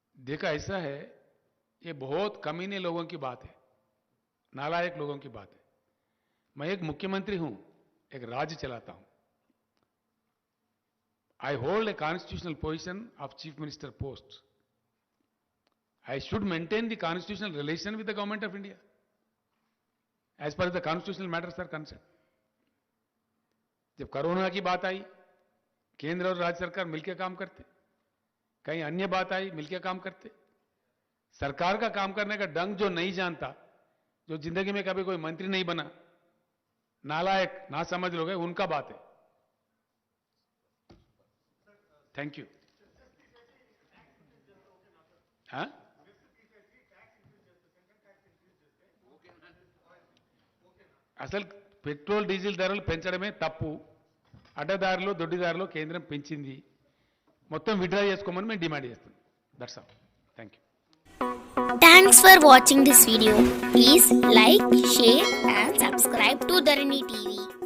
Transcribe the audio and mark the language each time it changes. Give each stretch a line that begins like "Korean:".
Hindi: देखा ऐसा है, ये बहुत कमीने लोगों की बात है, नालायक लोगों की बात है. मैं एक मुख्यमंत्री हूं, एक राज्य चलाता हूं.
English: I hold a constitutional position of chief minister post. I should maintain the constitutional relation with the government of India as far as the constitutional matters are concerned.
Hindi: जब कोरोना की बात आई, केंद्र और राज्य सरकार मिलकर काम करते, कहीं अन्य बात आई मिलकर काम करते. सरकार का काम करने का ढंग जो नहीं जानता, जो जिंदगी में कभी कोई मंत्री नहीं बना, नालायक ना समझ लोग हैं, उनका बात है.
English: Thank you.
Telugu: हाँ, అసలు పెట్రోల్ డీజిల్ ధరలు పెంచడమే తప్పు. అడ్డదారులు దొడ్డిదారులు కేంద్రం పెంచింది, మొత్తం విత్డ్రా చేసుకోమని మేము డిమాండ్ చేస్తాం.
English: That's all. Thank you. Thanks for watching this video. Please like, share and subscribe to Dharani TV.